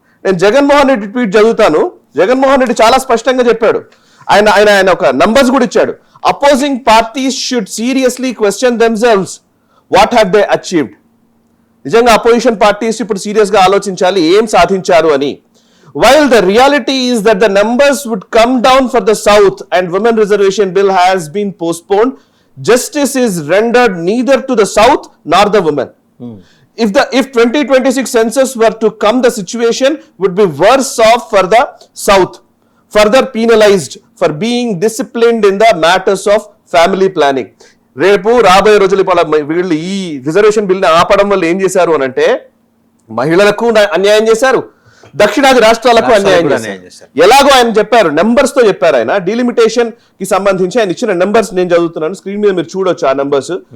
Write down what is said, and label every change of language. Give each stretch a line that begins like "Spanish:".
Telugu: నేను జగన్మోహన్ రెడ్డి ట్వీట్ చదువుతాను. జగన్మోహన్ రెడ్డి చాలా స్పష్టంగా చెప్పాడు. ఆయన ఒక నంబర్స్ కూడా ఇచ్చాడు.
English: Opposing parties should seriously question themselves what have they achieved.
Telugu: నిజంగా అపోజిషన్ పార్టీస్ ఇప్పుడు సీరియస్ గా ఆలోచించాలి ఏం సాధించారు అని.
English: While the reality is that the numbers would come down for the South and women reservation bill has been postponed, justice is rendered neither to the South nor the women. If 2026 census were to come, the situation would be worse off for the South, further penalized for being disciplined in the matters of family planning.
Telugu: రేపు రాబోయే రోజులు వీళ్ళు ఈ reservation bill ని ఆపడం వల్ల ఏం చేశారు అని అంటే మహిళలకు అన్యాయం చేశారు, దక్షిణాది రాష్ట్రాలకు అన్యాయం చేశారు. ఎలాగో ఆయన చెప్పారు, నెంబర్స్ తో చెప్పారు. ఆయన డీలిమిటేషన్ కి సంబంధించి ఆయన ఇచ్చిన నెంబర్స్ నేను చదువుతున్నాను, స్క్రీన్ మీద మీరు చూడొచ్చు ఆ నెంబర్స్.